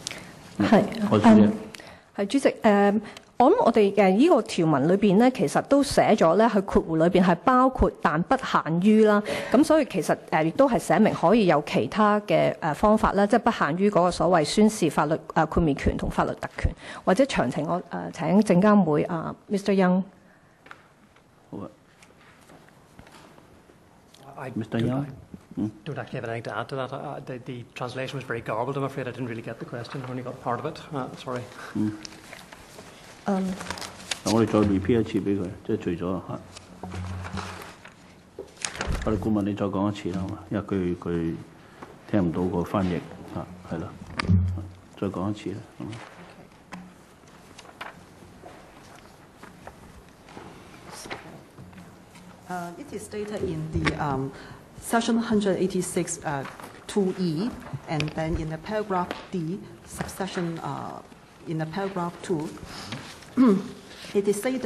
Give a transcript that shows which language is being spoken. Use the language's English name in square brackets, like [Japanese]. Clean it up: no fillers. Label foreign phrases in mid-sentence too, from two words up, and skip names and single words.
[Cantonese] 係主席我諗我哋呢個條文裏邊咧，其實都寫咗咧，佢括弧裏邊係包括但不限於啦。咁所以其實亦都係寫明可以有其他嘅方法啦，即係不限於嗰個所謂宣示法律豁免權同法律特權，或者詳情我請證監會Mr. Young。好啊。 Mr. Young. [English] Don't actually have anything to add to that. The translation was very garbled. I'm afraid I didn't really get the question. I only got part of it. Sorry. [Cantonese] 我哋再 repeat 一次俾佢，即係除咗法律顧問，你再講一次啦，好嘛？因為佢聽唔到個翻譯係啦，再講一次啦，好嘛 [English] ？It is stated in the Section 186 2E, and then in the paragraph D, subsection in the paragraph 2, it is said